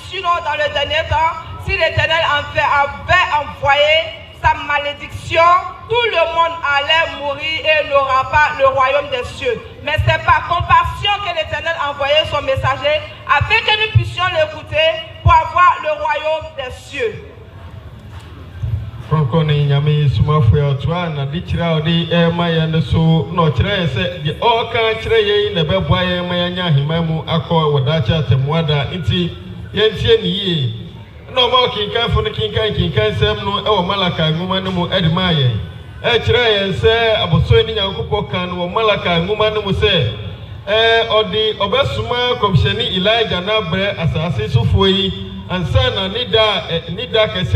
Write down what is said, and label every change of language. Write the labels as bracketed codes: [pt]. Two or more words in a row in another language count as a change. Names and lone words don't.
[fr] Sinon, dans le dernier temps, si l'Éternel avait envoyé sa malédiction, tout le monde allait mourir et n'aura pas le royaume des cieux. Mais c'est par compassion que l'Éternel a envoyé son messager afin que nous puissions l'écouter pour avoir le royaume des cieux. [ak] Ɔkrɔnkrɔnyi Nyame Somafo ɔtoa na de kyerɛ ɔde ɛma yɛn no so na ɔkyerɛ sɛ de ɔka kyerɛ yɛn na bɛboa yɛn ma yɛnya ahema mu akɔ wɔdaakye atemmuada nti yɛntie ne yie na ɔma ɔkenkanfo no kenkan sɛm no ɛwɔ Malaka nwoma no mu ɛde maa yɛn ɛkyerɛ yɛn sɛ abosoi ne Nyankopɔn kan wɔ Malaka nwoma no mu sɛ ɔde ɔbɛsoma kɔmhyɛne Elijah na brɛ asase sofoɔ yi ansa na nida kɛse